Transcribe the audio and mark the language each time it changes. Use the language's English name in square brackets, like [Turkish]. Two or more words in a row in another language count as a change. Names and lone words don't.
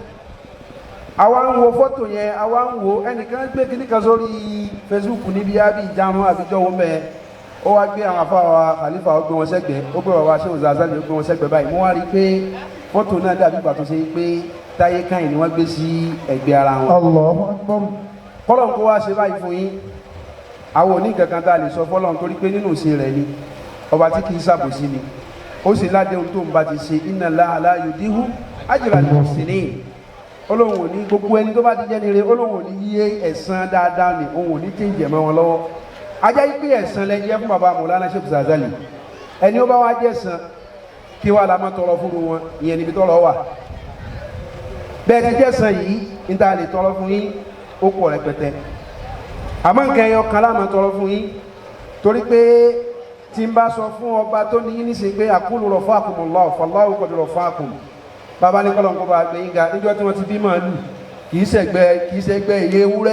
[Yoruba] àwa ń wo fọ́tò yẹn àwa ń wo ẹnìkan gbé kíní kan sórí Facebook níbi ábí ìjánu àbíjọ́ wọn bẹ́ẹ̀ ó wá gbé àwọn afáwa Khalifa ó gbé wọn sẹ́gbẹ̀ẹ́ ó gbé bàbá Sheikh Zazali ó gbé wọn sẹ́gbẹ̀ẹ́ báyìí mo wá rí i pé fọ́tò náà dàbí ìgbà tó ṣe pé táyé káyìn ni wọ́n gbé sí ẹ̀gbẹ́ ara wọn. [Arabic] الله أكبر. [Yoruba] Fọlọ́n kó wá ṣe báyìí fún yín àwọn òní kankan tá a lè sọ fọlọ́n torí pé nínú ìṣe rẹ̀ ni ọba tí kì í ṣàbòsí ni ó sì ládéhùn tó ń bá ti ṣe [Arabic] إن الله لا يضيع أجر المحسنين [Yoruba] olóhùn òní gbogbo ẹni tó bá ti jẹ́ nire olóhùn òní yíyé ẹ̀san dáadáa ni òun òní tí ń jẹ̀mọ́ wọn lọ́wọ́ ajá yí pé ẹ̀san lẹ jẹ́ fún bàbá Mawlana Sheikh Zazali ẹni ó bá wá jẹ́ ẹ̀san kí wàá la máa tọrọ fún wọn ìyẹn níbi tọrọ wà bẹ́ẹ̀ ti jẹ́ ẹ̀san yìí ní ta lè tọrọ fún yín ó pọ̀ rẹpẹtẹ àmọ́ nǹkan ẹyọ kan láàmú tọrọ fún yín torí pé tí n bá sọ fún ọba tó ní yín níṣẹ́ pé [Arabic] أقول رفعكم الله فالله قد رفعكم [Yoruba] bàbá ní kọ́lọ̀ nǹkan bá gbé yín ga níjọ́ tí wọ́n ti bí màálù kì í ṣẹgbẹ́ iye ewúrẹ́